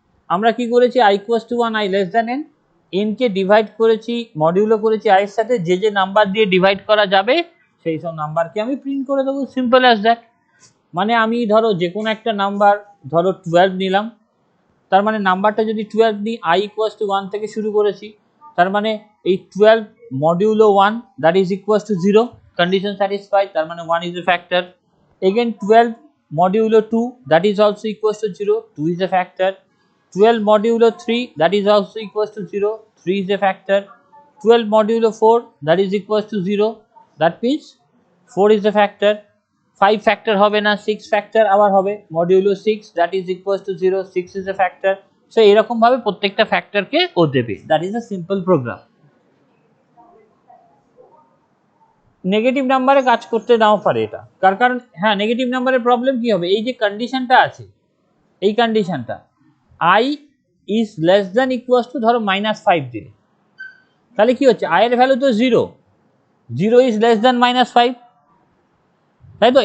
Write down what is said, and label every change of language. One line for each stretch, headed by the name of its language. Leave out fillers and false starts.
Bangla: আমরা কি করেছি,
English: i equals to 1, i less than n,
Bangla: n K divide করেছি, মডিউলো করেছি i এর সাথে, যে যে নাম্বার দিয়ে ডিভাইড করা যাবে সেই সব নাম্বারকে আমি প্রিন্ট করে দেবো,
English: Simple as that.
Bangla: মানে আমি ধরো যে কোনো একটা নাম্বার, ধরো 12 নিলাম, তার মানে নাম্বারটা যদি 12 নিই, i ইকুয়ালস টু 1 থেকে শুরু করেছি, তার মানে এই 12 modulo 1 that is equals to 0, condition satisfied, তার মানে 1 is a factor.
English: Again 12 modulo 2 that is also equals to 0, 2 is a factor. 12 modulo 3 that is also equals to 0, 3 is a factor. 12 modulo 4 that is equals to 0, that means 4 is a factor. 5 factor
Bangla: হবে না,
English: 6 factor
Bangla: আবার হবে,
English: modulo 6 that is equals to 0, 6 is a factor.
Bangla: So এরকম ভাবে প্রত্যেকটা ফ্যাক্টরকে ও দেবে,
English: that is a simple program.
Bangla: Negative নাম্বারে কাজ করতে নাও পারে এটা, কার কারণ হ্যাঁ নেগেটিভ নাম্বারের প্রবলেম কি হবে, এই যে কন্ডিশনটা আছে, এই কন্ডিশনটা i is less than equals to ধরো -5 দিলে, তাহলে কি হচ্ছে, i এর ভ্যালু তো 0,
English: 0 is less than -5,
Bangla: তাই তো?